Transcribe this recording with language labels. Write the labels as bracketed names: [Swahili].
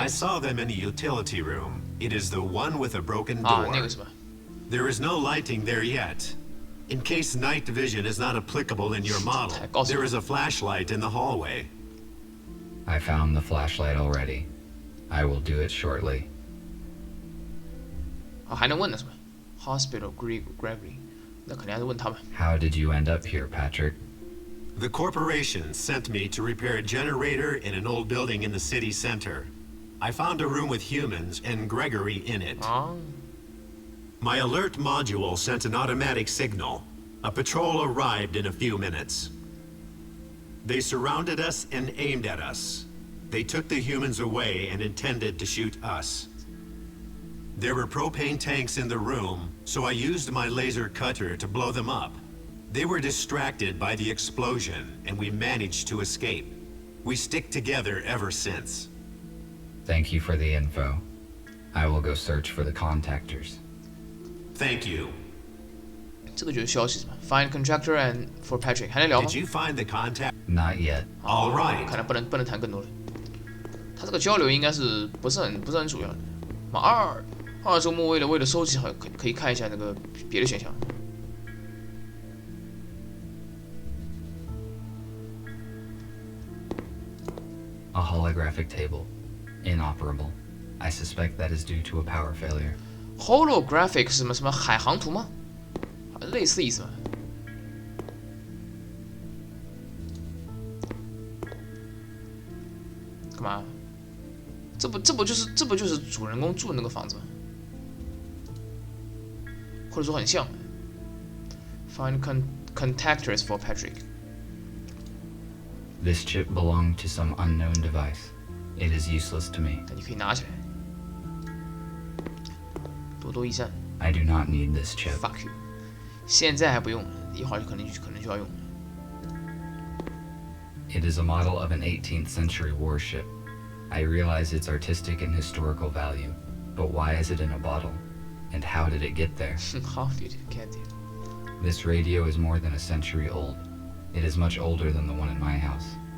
[English] I saw them in the utility room. It is the one with a broken [Chinese] 啊， [English] door. [Chinese] 那个什么， [English] There is no lighting there yet. In case night vision is not applicable in your model, there is a flashlight in the hallway. I found the flashlight already. I will do it shortly. [Chinese] 啊，还能问的是吧 ？Hospital Gregory， 那肯定还是问他们。 [English] How did you end up here, Patrick? The corporation sent me to repair a generator in an old building in the city center. I found a room with humans and Gregory in it. 啊， My alert module sent an automatic signal. A patrol arrived in a few minutes. They surrounded us and aimed at us. They took the humans away and intended to shoot us. There were propane tanks in the room, so I used my laser cutter to blow them up. They were distracted by the explosion, and we managed to escape. We stick together ever since. Thank you for the info. I will go search for the contactors. Thank you. [Chinese] 这个就是消息是吧 ？ [English] Find contractor and for Patrick， [Chinese] 还能聊吗 [English] Did？you find the contact? Not yet. All right. [Chinese] 看来不能谈更多了。他这个交流应该是不是很主要的。嘛，二周末为了收集好，可以看一下那个别的选项。 [English] A holographic table. Inoperable. I suspect that is due to a power failure. [Chinese] Holographic 是什么海航图吗？类似意思吧。干嘛？这不就是主人公住的那个房子吗？或者说很像。 [English] Find contactors for Patrick. This chip belonged to some unknown device. It is useless to me. [Chinese] 那你可以拿起来。多多益善。 [English] I do not need this chip. Fuck you。 [Chinese] 现在还不用，一会儿可能就要用。 [English] It is a model of an 18th century warship. I realize its artistic and historical value, but why is it in a bottle? And how did it get there? How did it get there? This radio is more than a century old. It is much older than the one in my house.